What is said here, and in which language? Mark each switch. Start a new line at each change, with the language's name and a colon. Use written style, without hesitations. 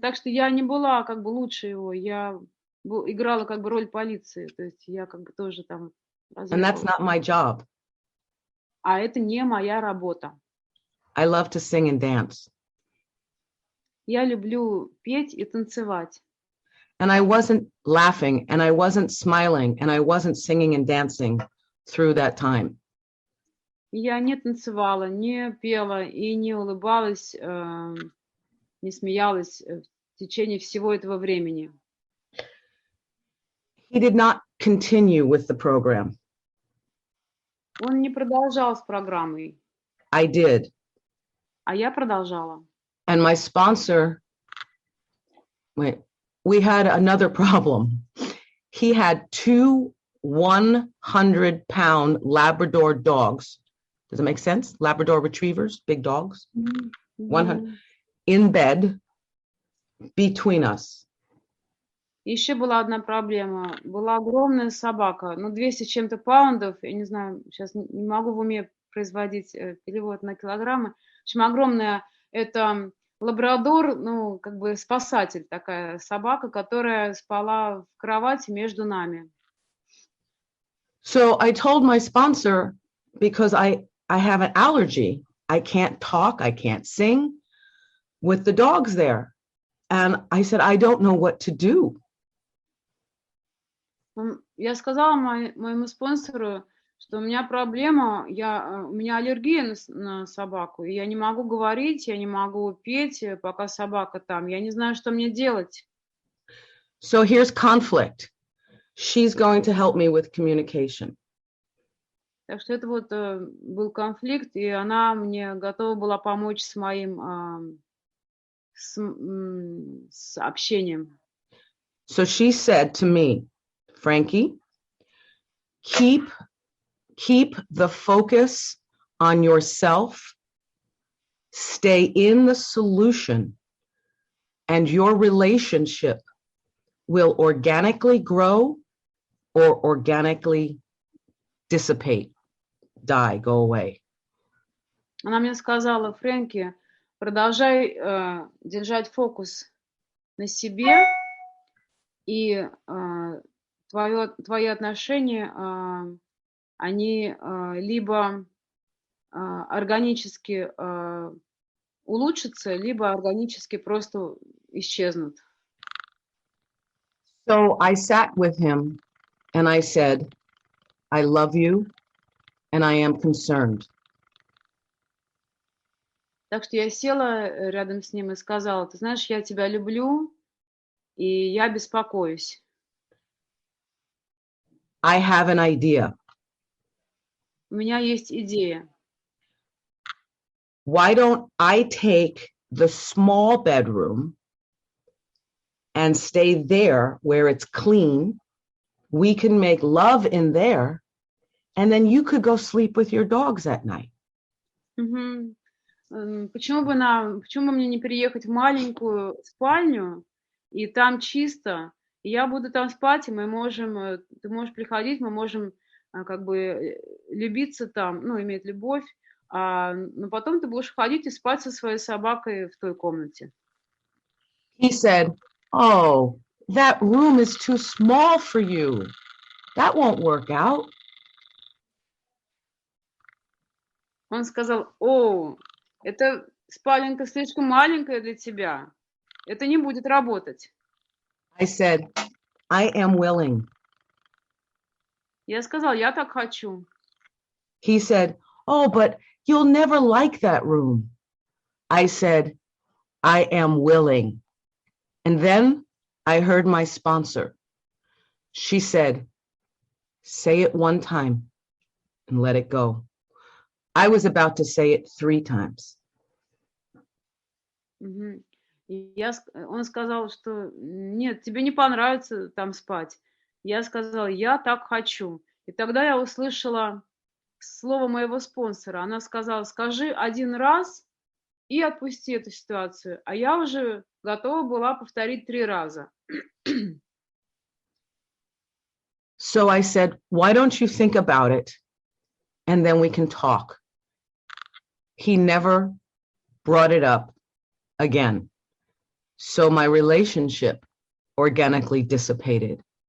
Russian: Так что я не была как бы лучше его, я играла как бы роль полиции, то есть я как бы тоже там
English: And that's not my job.
Russian: А это не моя работа.
English: I love to sing and dance.
Russian: Я люблю петь и танцевать.
English: And I wasn't laughing, and I wasn't smiling, and I wasn't singing and dancing through that time.
Russian: Я не танцевала, не пела и не улыбалась, не смеялась в течение всего этого времени.
English: He did not continue with the program.
Russian: Он не продолжал с программой,
English: I did.
Russian: а я продолжала.
English: And my sponsor, we had another problem. He had two 100-pound Labrador dogs. Does it make sense? Labrador retrievers, big dogs. 100 in bed between us.
Russian: Еще была одна проблема. Была огромная собака, 200 с чем-то паундов, я не знаю, сейчас не могу в уме производить перевод на килограммы. В общем, огромная, это лабрадор, как бы спасатель, такая собака, которая спала в кровати между нами.
English: So I told my sponsor, because I have an allergy, I can't talk, I can't sing with the dogs there. And I said, I don't know what to do.
Russian: Я сказала моему спонсору, что у меня проблема, у меня аллергия на собаку, и я не могу говорить, я не могу петь, пока собака там. Я не знаю, что мне делать.
English: So here's conflict. She's going to help me with communication.
Russian: Так что это вот был конфликт, и она мне готова была помочь с моим с общением.
English: So she said to me, Frankie, keep the focus on yourself, stay in the solution, and your relationship will organically grow or organically dissipate, die, go away.
Russian: Она мне сказала, Фрэнки, продолжай держать фокус на себе, и твои отношения, они либо органически улучшатся, либо органически просто исчезнут.
English: So I sat with him and I said, I love you and I am concerned.
Russian: Так что я села рядом с ним и сказала, ты знаешь, я тебя люблю, и я беспокоюсь.
English: I have an idea.
Russian: У меня есть идея.
English: Why don't I take the small bedroom and stay there where it's clean? We can make love in there, and then you could go sleep with your dogs at night.
Russian: Почему бы мне не переехать в маленькую спальню, и там чисто, и я буду там спать, и ты можешь приходить, мы можем как бы любиться там, иметь любовь, но потом ты будешь ходить и спать со своей собакой в той комнате.
English: He said, oh, that room is too small for you. That won't work out.
Russian: Он сказал, эта спаленка слишком маленькая для тебя. Это не будет работать.
English: I said, I am willing.
Russian: Я сказал, я так хочу.
English: He said, oh, but you'll never like that room. I said, I am willing. And then I heard my sponsor. She said, say it one time and let it go. I was about to say it 3 times.
Russian: Он сказал, что нет, тебе не понравится там спать. Я сказала, я так хочу. И тогда я услышала слово моего спонсора. Она сказала, скажи 1 раз и отпусти эту ситуацию. А я уже готова была повторить 3 раза.
English: So I said, why don't you think about it and then we can talk. He never brought it up again. So my relationship organically dissipated.